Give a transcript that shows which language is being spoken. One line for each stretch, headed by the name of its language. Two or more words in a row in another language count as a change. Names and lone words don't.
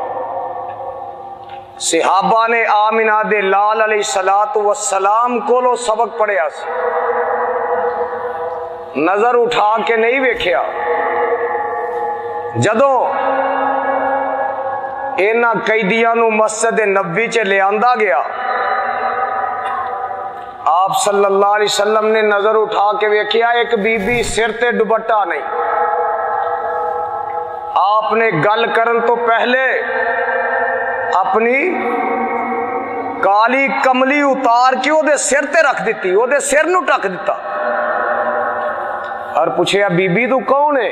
Punjabi: ਸਹਾਬਾ ਨੇ ਆਮਿਨਾ ਦੇ ਲਾਲ
Arabic: عليه الصلاة والسلام
Punjabi: ਕੋਲੋਂ ਸਬਕ ਪੜ੍ਹਿਆ ਸੀ, ਨਜ਼ਰ ਉਠਾ ਕੇ ਨਹੀਂ ਵੇਖਿਆ। ਜਦੋਂ ਇਨ੍ਹਾਂ ਕੈਦੀਆਂ ਨੂੰ ਮਸਜਿਦ ਨਬਵੀ ਚ ਲਿਆਂਦਾ ਗਿਆ, ਆਪ
Arabic: صلى الله عليه وسلم
Punjabi: ਨੇ ਨਜ਼ਰ ਉਠਾ ਕੇ ਵੇਖਿਆ, ਏਕ ਬੀਬੀ ਸਿਰ ਤੇ ਦੁਪੱਟਾ ਨਹੀਂ। ਆਪਨੇ ਗੱਲ ਕਰਨ ਤੋ ਪਹਿਲੇ ਅਪਨੀ ਕਾਲੀ ਕਮਲੀ ਉਤਾਰ ਕੇ ਓਦੇ ਸਿਰ ਤੇ ਰੱਖ ਦੀ, ਓਦੇ ਸਿਰ ਨੂੰ ਢੱਕ ਦਿੱਤਾ ਔਰ ਪੁੱਛਿਆ ਬੀਬੀ ਤੂ ਕੌਣ ਹੈ?